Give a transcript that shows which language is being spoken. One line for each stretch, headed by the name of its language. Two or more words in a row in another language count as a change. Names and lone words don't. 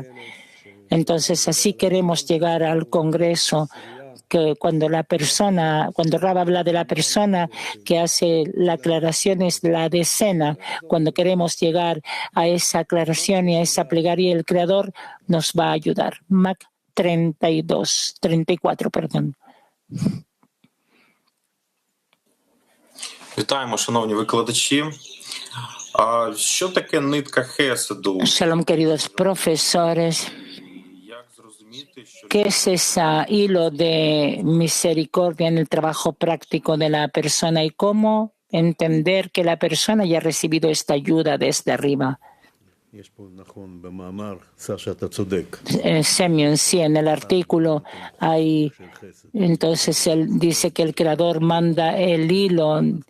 Spanish: Entonces, así queremos llegar al Congreso, que cuando Rab habla de la persona que hace la aclaración es la decena. Cuando queremos llegar a esa aclaración y a esa plegaria, el Creador nos va a ayudar. 34, perdón.
Ukrainian: Вітаємо, шановні викладачі. Що таке нитка хеседу?
Spanish: Shalom, queridos profesores.
Ukrainian: Як зрозуміти, що
Spanish: ¿Qué es ese hilo de misericordia en el trabajo práctico de la persona y cómo entender que la persona ya ha recibido esta ayuda desde arriba? Semyon, sí, en el artículo hay, entonces él dice que el Creador manda el hilo,